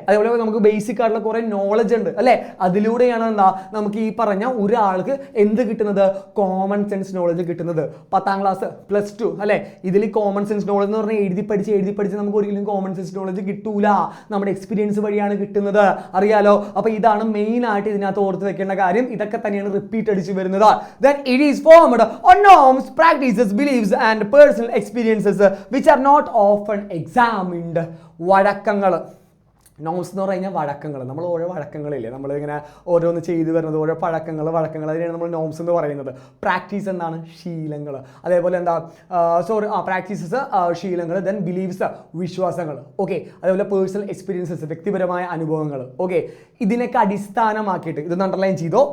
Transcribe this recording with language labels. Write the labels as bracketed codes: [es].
[ml] അതേപോലെ നമുക്ക് ബേസിക് ആയിട്ടുള്ള കുറേ നോളജ് ഉണ്ട് അല്ലേ, അതിലൂടെയാണ് എന്താ നമുക്ക് ഈ പറഞ്ഞ ഒരാൾക്ക് എന്ത് കിട്ടുന്നത്? കോമൺ സെൻസ് നോളജ് കിട്ടുന്നത്. 10ാം ക്ലാസ് +2 അല്ലെ, ഇതിൽ കോമൺ സെൻസ് നോളജ് എന്ന് പറഞ്ഞാൽ എഴുതി പഠിച്ച് നമുക്ക് ഒരിക്കലും കോമൺ സെൻസ് നോളജ് കിട്ടൂല. നമ്മുടെ എക്സ്പീരിയൻസ് വഴിയാണ് കിട്ടുന്നത്, അറിയാലോ. അപ്പൊ ഇതാണ് മെയിൻ ആയിട്ട് ഇതിനകത്ത് ഓർത്ത് വെക്കേണ്ട കാര്യം. ഇതൊക്കെ തന്നെയാണ് റിപ്പീറ്റ് അടിച്ച് വരുന്നത്. [en] Then it is formed on norms, practices, beliefs and personal experiences which are not often examined. [ml] വഴക്കങ്ങൾ norms എന്ന് പറഞ്ഞു കഴിഞ്ഞാൽ വഴക്കങ്ങൾ, നമ്മൾ ഓരോ വഴക്കങ്ങളില്ലേ, നമ്മളിങ്ങനെ ഓരോന്ന് ചെയ്തു വരുന്നത്, ഓരോ വഴക്കങ്ങൾ അതിനെയാണ് നമ്മൾ നോംസ് എന്ന് പറയുന്നത്. പ്രാക്ടീസ് എന്താണ്? ശീലങ്ങൾ. അതേപോലെ എന്താ പ്രാക്ടീസസ് ശീലങ്ങൾ, ദെൻ ബിലീവ്സ് വിശ്വാസങ്ങൾ. ഓക്കെ, അതേപോലെ പേഴ്സണൽ എക്സ്പീരിയൻസസ് വ്യക്തിപരമായ അനുഭവങ്ങൾ. ഓക്കെ, ഇതിനൊക്കെ അടിസ്ഥാനമാക്കിയിട്ട് ഇതൊന്ന് അണ്ടർലൈൻ ചെയ്തോ.